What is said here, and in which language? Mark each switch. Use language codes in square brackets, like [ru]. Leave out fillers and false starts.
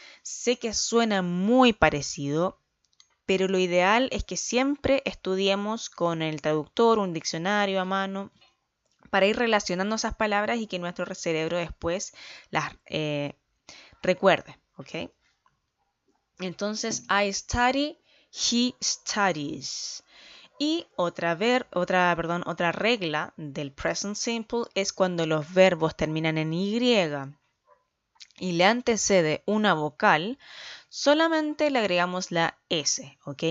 [es] Sé que suena muy parecido, pero lo ideal es que siempre estudiemos con el traductor, un diccionario a mano, para ir relacionando esas palabras y que nuestro cerebro después las recuerde, ¿ok? Entonces, [en] I study, he studies. [es] Y otra regla del present simple es cuando los verbos terminan en Y y le antecede una vocal, solamente le agregamos la S, ¿ok?